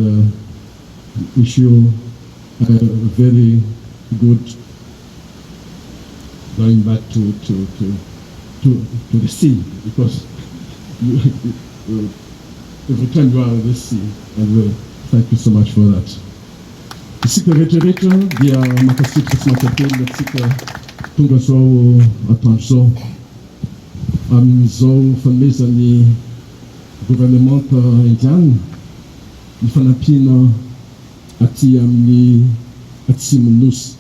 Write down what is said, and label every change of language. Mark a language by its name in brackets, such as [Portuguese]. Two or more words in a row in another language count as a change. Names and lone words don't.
[English] And wish you a very good going back to the sea, because every time you are in the sea, and thank you so much for that. [Malagasy] Isika rehetrarehetra dia makasitraka sy mankatelina atsika tonga zao atoandro zao amin'izao fanomezan'ny gouvernemanta indiana ny fanampiana aty amin'ny atsimon'ny nosy.